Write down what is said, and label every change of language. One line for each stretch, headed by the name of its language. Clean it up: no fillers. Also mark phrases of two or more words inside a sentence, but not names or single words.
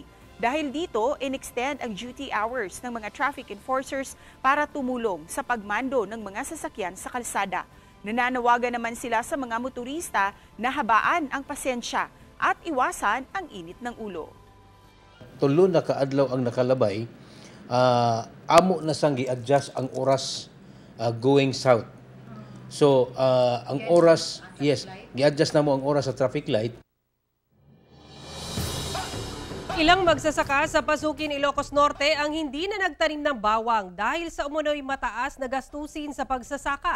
Filipino: Dahil dito, in-extend ang
English: duty hours
Filipino: ng mga
English: traffic enforcers
Filipino: para tumulong sa pagmando ng mga sasakyan sa kalsada. Nananawagan naman sila sa mga motorista na habaan ang pasensya at iwasan ang init ng ulo.
Hiligaynon: Tulo na kaadlaw ang nakalabay, amo na sang gi-adjust ang oras
English: going south.
Hiligaynon: So, ang oras, yes, gi-adjust na mo ang oras sa
English: traffic light.
Filipino: Ilang magsasaka sa Pasukin, Ilocos Norte ang hindi na nagtanim ng bawang dahil sa umunoy mataas na gastusin sa pagsasaka.